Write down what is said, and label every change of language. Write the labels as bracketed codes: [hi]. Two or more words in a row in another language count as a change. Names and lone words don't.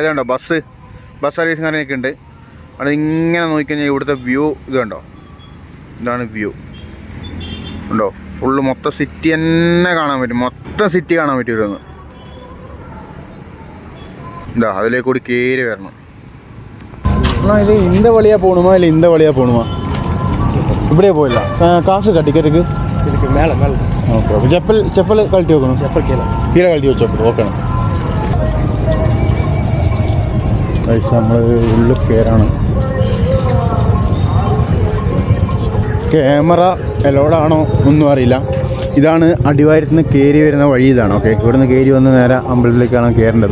[ml] അതുകൊണ്ടോ ബസ് സർവീസും കാര്യങ്ങളൊക്കെ ഉണ്ട്. അവിടെ ഇങ്ങനെ നോക്കിക്കഴിഞ്ഞാൽ ഇവിടുത്തെ വ്യൂ ഇതാണ് വ്യൂ ഉണ്ടോ. ഫുള്ള് മൊത്തം സിറ്റി തന്നെ കാണാൻ പറ്റും. ഇവിടുന്ന് അതിലേക്ക് കൂടി കയറി വരണം. [ta] ഇത് இந்த வழியா போகணுமா இல்லை இந்த வழியா போகணுமா? இப்படியே போயிடலாம். காசு டிக்கெட்டுக்கு இதுக்கு மேலே ஓகே. செப்பல் கழட்டி வைக்கணும். செப்பல் கீழே கழட்டி வச்சு ഓക്കെ. [ml] നമ്മൾ ഉള്ളിൽ കയറാണ്. ക്യാമറ എലോഡാണോ ഒന്നും അറിയില്ല. ഇതാണ് അടിവാരത്തുനിന്ന് കയറി വരുന്ന വഴി. ഇതാണ്. ഓക്കെ, ഇവിടുന്ന് കയറി വന്ന് നേരെ അമ്പലത്തിലേക്കാണ് കയറേണ്ടത്.